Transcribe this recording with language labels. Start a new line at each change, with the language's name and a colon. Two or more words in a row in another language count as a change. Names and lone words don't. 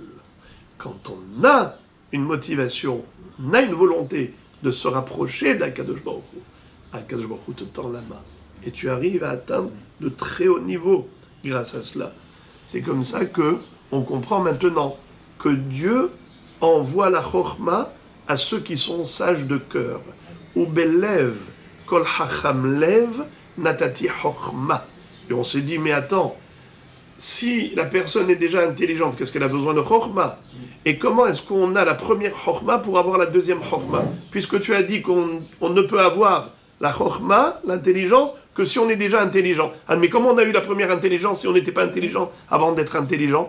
French: Quand on a une motivation, on a une volonté de se rapprocher d'
Hebrew: הקדוש ברוך הוא, הקדוש ברוך הוא
French: te tend la main. Et tu arrives à atteindre de très hauts niveaux grâce à cela. C'est comme ça que on comprend maintenant que Dieu envoie la Chochma à ceux qui sont sages de cœur.
Hebrew: ובלב כל חכם לב נתתי חכמה.
French: Et on s'est dit, mais attends, si la personne est déjà intelligente, qu'est-ce qu'elle a besoin de Chochma? Et comment est-ce qu'on a la première Chochma pour avoir la deuxième Chochma? Puisque tu as dit qu'on ne peut avoir la Chochma, l'intelligence, que si on est déjà intelligent. Ah, mais comment on a eu la première intelligence si on n'était pas intelligent avant d'être intelligent?